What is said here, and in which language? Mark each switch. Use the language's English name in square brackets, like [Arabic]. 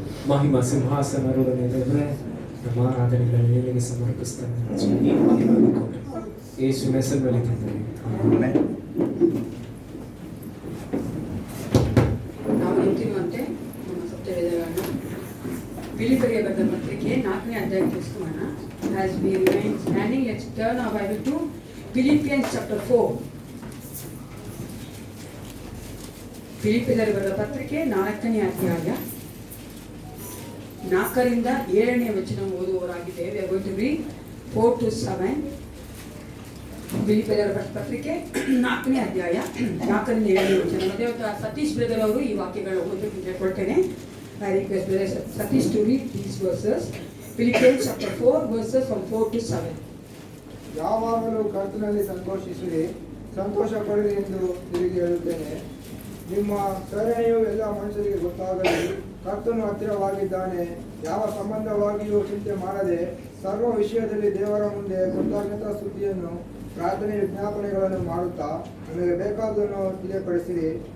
[Kannada] ಮಹಿಮಾ ಸಿಂಹಾಸನರೊಡನೆ ದೇವರೇ ನಮ್ಮ ಆರಾಧನೆಗಳನ್ನು ನಿನಗೆ ಸಮರ್ಪಿಸ್ತಾನೆ. ಈ ಮಹಿಮೆಯನ್ನು ಕೊಡಿ ಯೇಸುವಿನ ಹೆಸರಿನಲ್ಲಿ ತಂದೆ. ಆಮೆನ್. ನಾವು ನಿಂತಿರುವಂತೆ ನಮ್ಮ ಸತ್ಯವೇದಗಳನ್ನು ಫಿಲಿಪ್ಪರಿಗೆ ಬರೆದ ಪತ್ರಿಕೆ 4ನೇ ಅಧ್ಯಾಯ ತಿಳಿಸ್ಕೊಳ್ಳೋಣ. [English] As we remain standing, let's turn our Bible to Philippians chapter 4. [Kannada] ಫಿಲಿಪ್ಪರಿಗೆ ಬರೆದ ಪತ್ರಿಕೆ 4ನೇ ಅಧ್ಯಾಯ 4ರಿಂದ 7ನೇ ವಚನ ಓದುವವರಾಗಿದ್ದೇವೆ. [English] We are going to read 4 to 7. [Kannada] ಫಿಲಿಪ್ಪರಿಗೆ ಬರೆದ ಪತ್ರಿಕೆ 4ನೇ ಅಧ್ಯಾಯ 4ರಿಂದ 7ನೇ ವಚನ. ಮತ್ತೆ ಸತೀಶ್ ಬ್ರದರ್ ಅವರು ಈ ವಾಕ್ಯಗಳು ಓದಬೇಕು ಕೇಳ್ಕೊಳ್ತೇನೆ. [English] I request Brother Satish to read these verses. Philippians chapter 4 verses from 4 to 7. [Kannada] ಯಾವಾಗಲೂ ಕರ್ತನಲ್ಲಿ ಸಂತೋಷಿಸಿರಿ, ಸಂತೋಷ ಪಡಿರಿ ಎಂದು ತಿರುಗಿ ಹೇಳುತ್ತೇನೆ. ನಿಮ್ಮ ಪ್ರೇರಣೆಯು ಎಲ್ಲ ಮನುಷ್ಯರಿಗೆ ಗೊತ್ತಾಗಲಿ. ಕರ್ತನು ಹತ್ತಿರವಾಗಿದ್ದಾನೆ. ಯಾವ ಸಂಬಂಧವಾಗಿಯೂ ಚಿಂತೆ ಮಾಡದೆ ಸರ್ವ ವಿಷಯದಲ್ಲಿ ದೇವರ ಮುಂದೆ ಕೃತಜ್ಞತಾ ಸ್ತುತಿಯನ್ನು ಪ್ರಾರ್ಥನೆ ವಿಜ್ಞಾಪನೆಗಳನ್ನು ಮಾಡುತ್ತಾ ನಿಮಗೆ ಬೇಕಾದನ್ನು ತಿಳಿಯಪಡಿಸಿರಿ.